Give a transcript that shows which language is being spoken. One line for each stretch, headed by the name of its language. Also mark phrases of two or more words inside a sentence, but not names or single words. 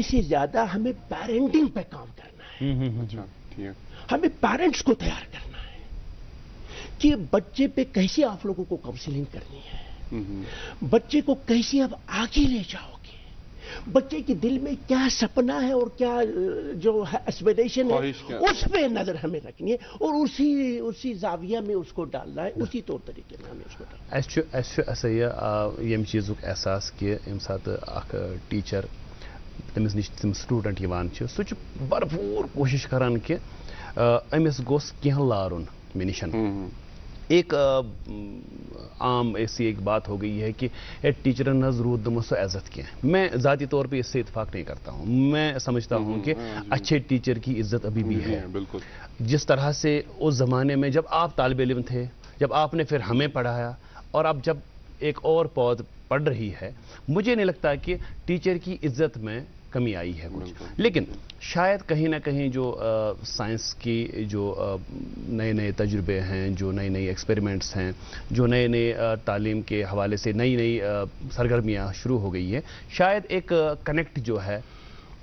Urdu: سے زیادہ ہمیں پیرنٹنگ پہ کام کرنا ہے ہمیں پیرنٹس کو تیار کرنا ہے کہ بچے پہ کیسے آپ لوگوں کو کاؤنسلنگ کرنی ہے بچے کو کیسے اب آگے لے جاؤ گے بچے کے دل میں کیا سپنا ہے اور کیا جو ایسپیریشن ہے اس پہ نظر ہمیں رکھنی ہے اور اسی زاویہ میں اس کو ڈالنا ہے اسی طور طریقے میں ہمیں اس کو ڈالنا
Kashmiri: ہے یم چیزک احساس کہ یم سات اخ ٹیچر تمس نش تم سٹوڈنٹ یوان چھ سہ چھ بھرپور کوشش کران کہ امس گوس کینٛہہ لارُن مےٚ نِشن
Urdu: ایک عام ایسی ایک بات ہو گئی ہے کہ
Kashmiri: ٹیچرن نظ رود نہ سو عزت
Urdu: کی میں ذاتی طور پہ اس سے اتفاق نہیں کرتا ہوں میں سمجھتا ہوں کہ اچھے ٹیچر کی عزت ابھی بھی ہے بالکل جس طرح سے اس زمانے میں جب آپ طالب علم تھے جب آپ نے پھر ہمیں پڑھایا اور اب جب ایک اور پود پڑھ رہی ہے مجھے نہیں لگتا کہ ٹیچر کی عزت میں کمی آئی ہے کچھ لیکن شاید کہیں نہ کہیں جو سائنس کی جو نئے نئے تجربے ہیں جو نئی نئی ایکسپیریمنٹس ہیں جو نئے تعلیم کے حوالے سے نئی سرگرمیاں شروع ہو گئی ہیں شاید ایک کنیکٹ جو ہے